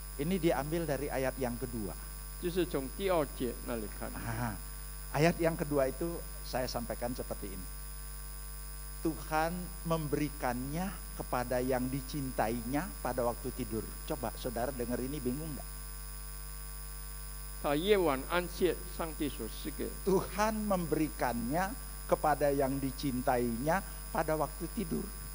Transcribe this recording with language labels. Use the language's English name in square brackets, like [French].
[Indonesian] Ini diambil dari ayat yang kedua. [Chinese] 就是从第2节那里看。 [Indonesian] Ayat yang kedua itu saya sampaikan seperti ini. Tuhan memberikannya kepada yang dicintainya pada waktu tidur. Coba saudara dengar ini bingung nggak? [Chinese] 他夜晚安歇，上帝所赐给。 [Indonesian] Tuhan memberikannya kepada yang dicintainya pada waktu tidur.